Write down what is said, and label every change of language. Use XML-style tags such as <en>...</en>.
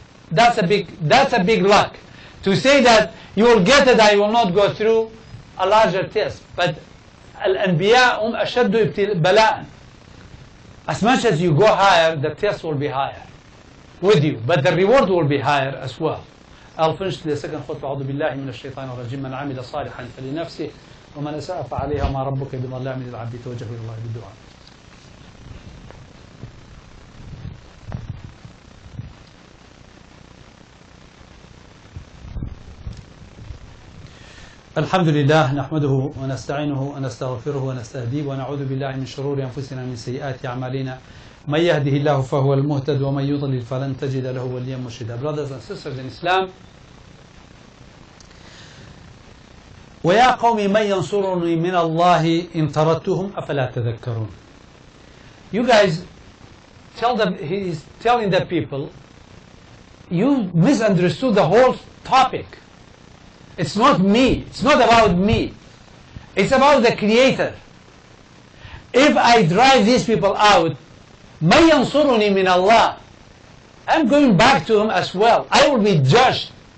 <en>That's a big luck. To say that you will get it, I will not go through a larger test.</en> <ar>But al-anbiya ashaddu bala'an.</ar> <en>As much as you go higher, the test will be higher with you, but the reward will be higher as well. I'll finish the second khutbah.</en> <ar>أعوذ بالله من الشيطان الرجيم. من عمل صالحا فلنفسه ومن أساء فعليها ما ربك بظلام للعبد توجه إلى الله بالدعاء. الحمد لله نحمده ونستعينه ونستغفره ونستهديه ونعوذ بالله من شرور أنفسنا من سيئات أعمالنا من يهده الله فهو المهتد ومن يضلل فلن تجد له وليا مرشدا.</ar> <en>Brothers and sisters in Islam,</en> <ar>ويا قوم من ينصرني من الله إن طردتهم أفلا تذكرون.</ar> <en>You guys tell them, he is telling the people, you misunderstood the whole topic. It's not me. It's not about me. It's about the Creator. If I drive these people out,</en> <ar>مَن يَنصُرُنِي مِنَ اللَّهِ,</ar> <en>I'm going back to Him as well. I will be judged.</en>